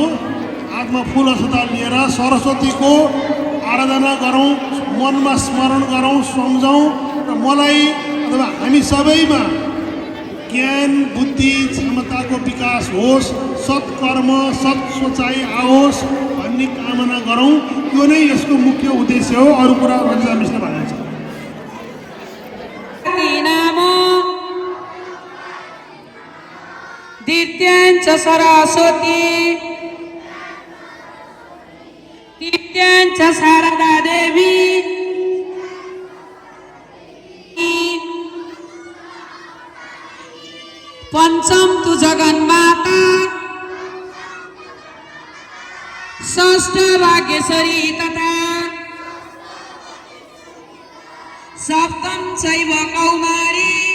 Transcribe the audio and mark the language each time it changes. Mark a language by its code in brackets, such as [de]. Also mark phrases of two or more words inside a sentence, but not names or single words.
[ne] हातमा फुल अक्षता लिएर सरस्वतीको आराधना गरौँ, मनमा स्मरण गरौँ, सम्झौँ र मलाई अथवा हामी सबैमा ज्ञान बुद्धि क्षमताको विकास होस्, सत्कर्म सत् सोचाइ आओस् भन्ने कामना गरौँ। यो नै यसको मुख्य उद्देश्य हो। अरू कुरा रञ्जिता मिसले भन्नुहुन्छ। [sa] द्वितीयाञ्च सरस्वती तृतीयाञ्च शारदा देवी पंचम तु जगन्माता षष्ठ भाग्येश्वरी तथा सप्तम चैव कौमारी